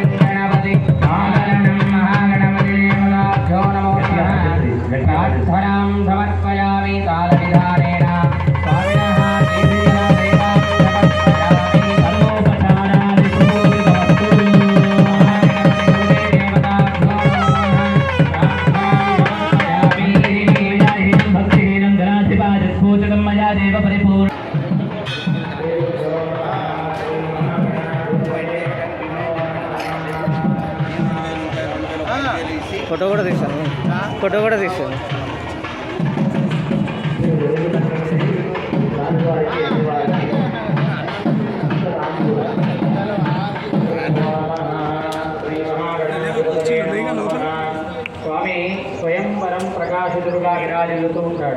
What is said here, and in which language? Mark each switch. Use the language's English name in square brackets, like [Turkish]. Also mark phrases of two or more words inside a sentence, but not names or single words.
[Sanskrit] गणपति सादनं महागणपति देवताभ्यो नमो नमः प्रार्थनां समर्पयामि कालविधानेन स्वामिनः देवीदेवतां समर्पयामि सर्वोपचारादिपूर्ववस्तु महागणपतिदेवताभ्यो नमः भक्तिहीनं धनाधिपादिपूजकं मया देव परिपूर्ण [Telugu] ఫోటో కూడా తీసాను ఫోటో కూడా తీసాను స్వామి స్వయంవరం ప్రకాశితుడుగా విరాజిల్లుతూ ఉంటాడు.